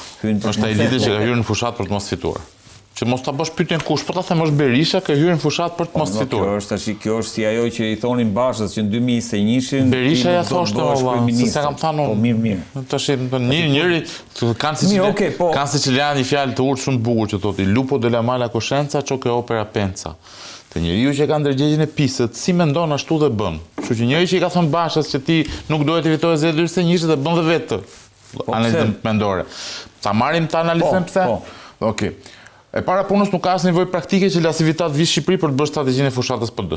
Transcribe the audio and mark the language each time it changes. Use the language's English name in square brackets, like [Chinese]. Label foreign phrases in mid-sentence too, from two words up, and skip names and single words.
[Albanian] Është ai lider që ka hyrë në fushat për të mos fituar. Që mos ta bësh pyetjen kush, po ta them është Berisha që hyrë në fushat për të mos fituar. Kjo është si ajo që i thonin Bashës që në 2021-shin Berisha ja thoshte se sa kam thënë unë. Po mirë. Tash njëri kanë sicilianë një fjalë të urtë shumë të bukur që thotë [Italian] lupo della mala coscienza ciò che opera pensa. [Albanian] Te njeriu që ka ndërgjegjen e pisët, si mendon ashtu dhe bën. Kështu që njëri që i ka thënë Bashës që ti nuk duhet të fitoje zgjedhjet se njëri dhe bën dhe vetë. Analizën mendore. Ta marrim ta analizojmë pse? Okej. E para punës nuk ka asnjë nevojë praktike që La Civita të vijë në Shqipëri për të bërë strategjinë e fushatës PD-s.